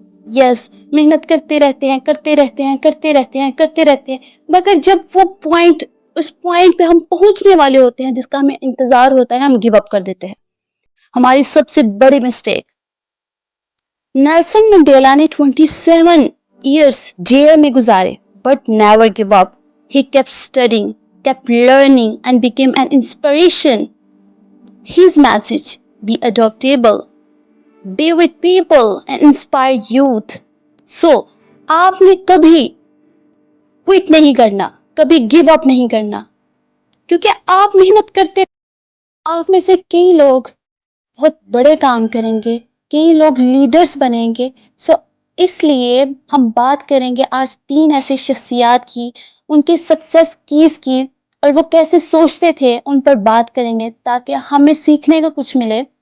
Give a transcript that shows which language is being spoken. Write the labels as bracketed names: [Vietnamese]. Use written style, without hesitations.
[Urdu] یس, محنت کرتے رہتے ہیں کرتے رہتے ہیں کرتے رہتے ہیں کرتے رہتے ہیں, مگر جب وہ پوائنٹ اس پوائنٹ پہ ہم پہنچنے والے ہوتے ہیں جس کا ہمیں انتظار ہوتا ہے, ہم گیو اپ کر دیتے ہیں. ہماری سب سے بڑی مسٹیک. نیلسن منڈیلا نے 27 years جیل میں گزارے [English] but never give up. He kept studying, kept learning and became an inspiration. His message: be adaptable, be with people and inspire youth. [Urdu] So, آپ نے کبھی quit نہیں کرنا, کبھی [English] give up [Urdu] نہیں کرنا, کیونکہ آپ محنت کرتے. آپ میں سے کئی لوگ بہت بڑے کام کریں گے, کئی لوگ لیڈرز بنیں گے. سو اس لیے ہم بات کریں گے آج 3 ایسے شخصیات کی, ان کی سکسیس کیز کی, اور وہ کیسے سوچتے تھے ان پر بات کریں گے تاکہ ہمیں سیکھنے کا کچھ ملے.